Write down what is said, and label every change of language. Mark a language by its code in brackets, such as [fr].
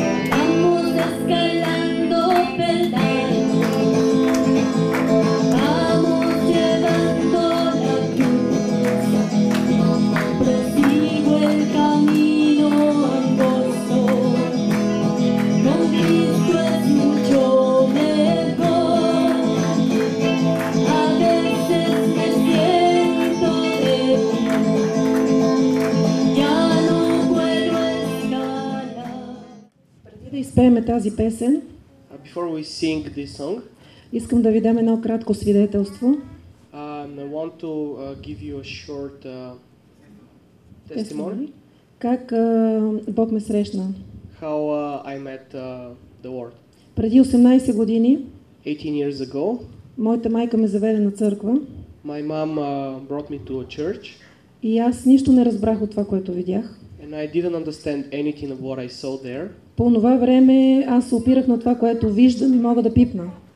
[es] Vamos escalando peldaños, vamos llevando la cruz, prosigo el camino angosto, con Cristo es mucho mejor. A veces me siento débil, ya no puedo escalar. [bg] Преди да изпеем тази песен, [en] Before we sing this song, [bg] искам да ви дам едно кратко свидетелство. [en] I want to give you a short testimony [bg] Как Бог ме срещна. [en] how I met the Lord. [bg] Преди 18 години [en] 18 years ago, [bg] моята майка ме заведе на църква [en] my mom brought me to a church, [bg] и аз нищо не разбрах от това, което видях. [en] and I didn't understand anything of what I saw there. [bg] По това време аз се опирах на това, което виждам и мога да пипна.